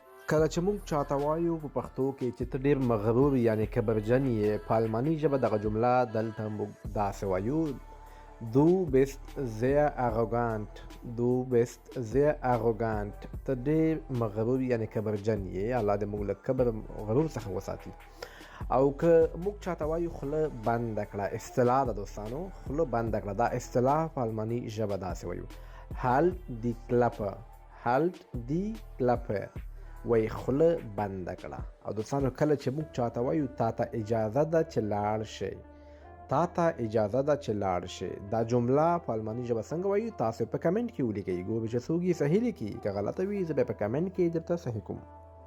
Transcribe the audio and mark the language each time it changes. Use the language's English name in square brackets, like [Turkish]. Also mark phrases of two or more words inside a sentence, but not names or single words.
[Pashto] کله چې موږ چاته وایو په پښتو کې چې ته ډېر مغرور یعنی کبرجن یې، په الماني ژبه دغه جمله دلته موږ داسې وایو: [German] Du bist sehr arrogant. Du bist sehr arrogant. [Pashto] ته ډېر مغرور یعنی کبرجن یې. الله دې موږ له کبر غرور څخه وساتي. او که موږ چاته وایو خوله بنده کړه، اصطلاح ده دوستانو، خوله بنده کړه، دا اصطلاح په الماني ژبه داسې وایو: [German] Halt die Klappe. Halt die Klappe. [Pashto] وای خوله بنده کړه. او دوستانو کله چې موږ چاته وایو تا ته اجازه ده چې لاړ شئ، تا ته اجازه ده چې لاړ شئ، دا جمله په الماني ژبه څنګه وایو تاسو په کمنټ کې ولیکئ. ګورو چې څوک یې صحیح لیکي، که غلطه وي زه به په کمنټ کې درته صحیح کوم.